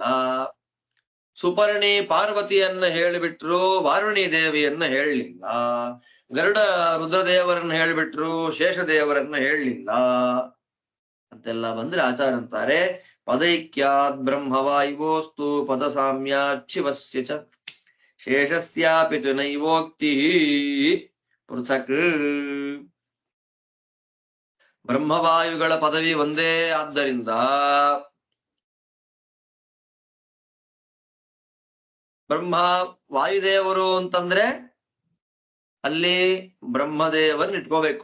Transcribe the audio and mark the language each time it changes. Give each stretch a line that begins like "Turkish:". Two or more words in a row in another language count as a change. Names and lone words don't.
Kannada: ಸುಪರ್ಣಿ ಪಾರ್ವತಿಯನ್ನ ಹೇಳಿಬಿಟ್ರು, ವಾರುಣಿ ದೇವಿಯನ್ನ ಹೇಳಲಿಲ್ಲ. ಗರುಡ ರುದ್ರದೇವರನ್ನ ಹೇಳಿಬಿಟ್ರು, ಶೇಷದೇವರನ್ನ ಹೇಳಲಿಲ್ಲ ಅಂತೆಲ್ಲ ಬಂದ್ರೆ ಆಚಾರ ಅಂತಾರೆ
Sanskrit: ಪದೈಕ್ಯಾದ್ ಬ್ರಹ್ಮವಾಯುವೋಸ್ತು ಪದ ಸಾಮ್ಯಾಚ್ಛಿವಸ್ಯ ಚ ಶೇಷಸ್ಯಾಪಿ ತು ನೈವೋಕ್ತಿ ಪೃಥಕ್.
Kannada: ಬ್ರಹ್ಮವಾಯುಗಳ ಪದವಿ ಒಂದೇ. ಆದ್ದರಿಂದ ಬ್ರಹ್ಮ ವಾಯುದೇವರು ಅಂತಂದ್ರೆ ಅಲ್ಲಿ ಬ್ರಹ್ಮದೇವರನ್ನ ಇಟ್ಕೋಬೇಕು.